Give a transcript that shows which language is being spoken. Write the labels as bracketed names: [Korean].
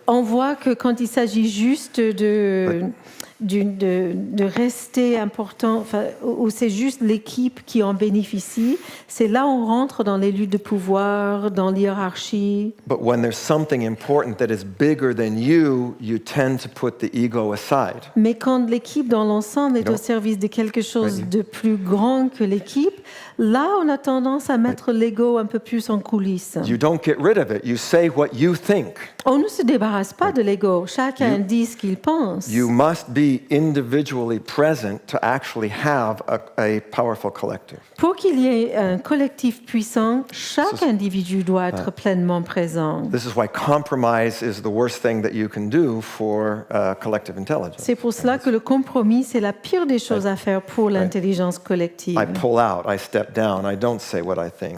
[French] on voit que quand il s'agit juste de rester important, enfin, où c'est juste l'équipe qui en bénéficie, c'est là où on rentre dans les luttes de pouvoir, dans l'hiérarchie. [English] But when there's something important that is bigger than you tend to put the ego aside. [French] Mais quand l'équipe dans l'ensemble est Non. au service de quelque chose Vas-y. de plus grand que l'équipe, là on a tendance à mettre l'ego un peu plus en coulisses. [English] You don't get rid of it. You say what you think. [French] On ne se débarrasse pas de l'ego. Chacun [English] You- [French] dit ce qu'il pense. [English] You must be individually present to actually have a powerful collective. [French] Pour qu'il y ait un collectif puissant, chaque C'est- individu doit être pleinement présent. [English] This is why compromise is the worst thing that you can do for collective intelligence. [French] C'est pour cela que le compromis, c'est la pire des choses à faire pour l'intelligence collective. [English] I pull out, I step down, I don't say what I think.